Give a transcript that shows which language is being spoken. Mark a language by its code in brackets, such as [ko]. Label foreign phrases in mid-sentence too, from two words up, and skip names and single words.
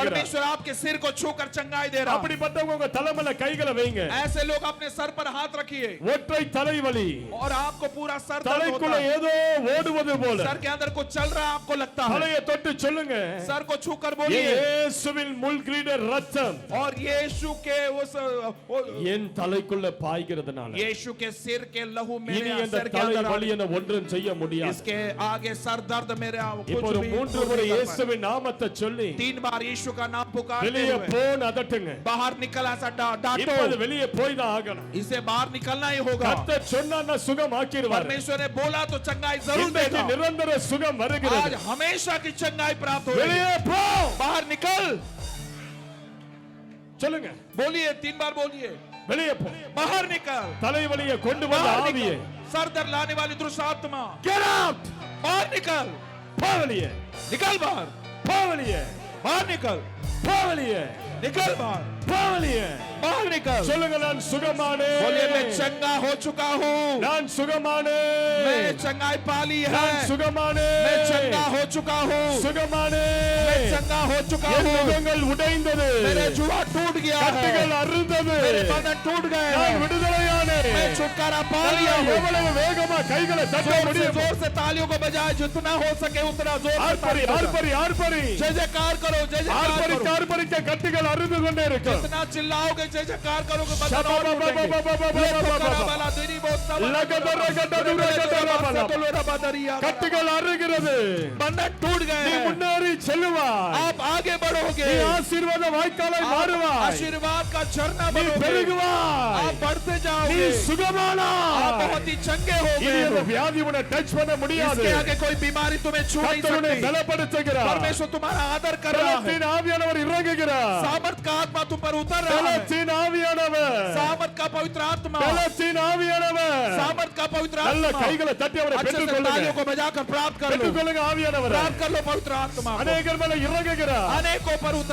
[hi] परमेश्वर आपके सिर को छूकर चंगाई दे रहा है। [ta] அப்படிப்பட்டவங்க உங்க தலைமையில கைகளை வைங்க [hi] ऐसे लोग अपने सर पर हाथ रखिए [ta] ஒற்றை தலைவலி [hi] और आपको पूरा सर दर्द होता [ta] தலைக்குள்ள [hi] है। [ta] ஏதோ ஓடுவது போல [hi] सर के अंदर कुछ चल रहा है, आपको लगता है। [ta] தலையை தொட்டு சொல்லுங்க [hi] सर को छूकर बोलिए, [ta] இயேசுவின் முள்கிரீட ரத்தம் [hi] और यीशु के उस [ta] என் தலைக்குள்ள பாய்கிறதுனால [hi] यीशु के सिर के लहू [ta] இனி [hi] मेरे [ta] அந்த [hi] सिर के अंदर [ta] தலைவலி [hi] आ- [ta] என்ன ஒன்றும் செய்ய முடியாது [hi] इसके आगे सर दर्द मेरे [ta] இப்போ [hi] कुछ [ta] ஒரு [hi] भी [ta] 3 முறை [hi] नहीं कर पाए। [ta] இயேசுவின் நாமத்தை சொல்லி [hi] 3 बार यीशु का नाम पुकारते [ta] வெளியே [hi] हुए [ta] போன்னு அதட்டுங்க [hi] बाहर निकल, ऐसा डांटो। [ta] இப்போது வெளியே போய் தான் ஆகணும் [hi] इसे बाहर निकलना ही होगा। [ta] கர்த்தர் சொன்னா சுகம் ஆக்கிடுவார் [hi] परमेश्वर ने बोला तो चंगाई जरूर [ta] இன்றைக்கு [hi] देगा। [ta] நிரந்தர சுகம் [hi] आज [ta] வருகிறது [hi] हमेशा की चंगाई प्राप्त हो रही है। [ta] வெளியே போ [hi] बाहर निकल। [ta] சொல்லுங்க. [hi] बोलिए 3 बार बोलिए। [ta] வெளியே போ. [hi] बाहर निकल। [ta] தலைவலியை கொண்டு வந்த [hi] बाहर [ta] ஆவியே, [hi] निकल। सर दर्द लाने वाली दुष्ट आत्मा [en] get out. [hi] बाहर निकल। [ta] போ வெளியே. [hi] निकल बाहर। [ta] போ வெளியே. [hi] बाहर निकल। [ta] போ வெளியே. [hi] निकल बाहर। [ta] போ வெளியே. [hi] बाहर निकल। [ta] சொல்லுங்க, நான் சுகமானேன். [hi] बोलिए मैं चंगा हो चुका हूँ। [ta] நான் சுகமானேன். [hi] मैं चंगाई पा ली है। [ta] நான் சுகமானேன். [hi] मैं चंगा हो चुका हूँ। [ta] சுகமானேன். [hi] मैं चंगा हो चुका [ta] என் [hi] हूँ। [ta] நுகங்கள் உடைந்தது. [hi] मेरे जुआ टूट गया है। [ta] கட்டுகள் அறுந்தது. [hi] मेरे बंधन टूट गए [ta] நான் [hi] हैं। [ta] விடுதலையானேன். [hi] मैं छुटकारा पा लिया हूँ। [ta] எவ்வளவு வேகமா கைகளை தட்ட [hi] जोर से [ta] முடியும். [hi] जोर से तालियों को बजाए, जितना हो सके उतना जोर से [ta] ஆர்ப்பரி, [hi] तालियों को [ta] ஆர்ப்பரி, ஆர்ப்பரி. [hi] बजाए। जय जयकार करो, जय जयकार [ta] ஆர்ப்பரிக்க [hi] करो। [ta] ஆர்ப்பரிக்க கட்டுகள் அறுந்து கொண்டே இருக்கும். [hi] जितना चिल्लाओगे, जय जयकार करोगे, बंधन शबा और बा बा टूटेंगे। बा बा बा बा ले बा तो बा करा बा। वाला तेरी बहुत सब லகதர கததுர கதர பல. लोरा बदरिया। [ta] கட்டுகள் அறுகிறது. [hi] बंधन टूट गए [ta] நீ [hi] हैं। [ta] முன்னேறி செல்லுவாய். [hi] आप आगे बढ़ोगे। [ta] நீ ஆசீர்வாத வாய்க்காலை [hi] आप [ta] மாறுவாய். [hi] आशीर्वाद का झरना [ta] நீ [hi] बनोगे। [ta] பெருகுவாய். [hi] आप बढ़ते [ta] நீ [hi] जाओगे। आप [ta] சுகமானாய். [hi] बहुत ही चंगे [ta] இனி அந்த [hi] होगे। [ta] வியாதி உன்னை டச் பண்ண முடியாது. [hi] इसके आगे कोई बीमारी तुम्हें छू नहीं [ta] கர்த்தர் உன்னை [hi] सकती। [ta] பலப்படுத்துகிறார். [hi] परमेश्वर तुम्हारा आदर कर रहा है। [ta] பலத்தின் ஆவியானவர் இறங்குகிறார். [hi] सामर्थ का आत्मा तुम पर उतर रहा है। [ta] பலத்தின் ஆவியானவர். [hi] सामर्थ का पवित्र आत्मा। [ta] பலத்தின் ஆவியானவர். [hi] सामर्थ का पवित्र [ta] நல்ல [hi] आत्मा। [ta] கைகளை தட்டி அவரை [hi] अच्छे से [ta] பெற்றுக்கொள்ளுங்க. [hi] तालियों को बजाकर प्राप्त कर लो। [ta] பெற்றுக்கொள்ளுங்க ஆவியானவரை. [hi] प्राप्त कर लो पवित्र आत्मा को। [ta] அநேகர் மேல இறங்குகிறார். [hi] अनेकों पर उतर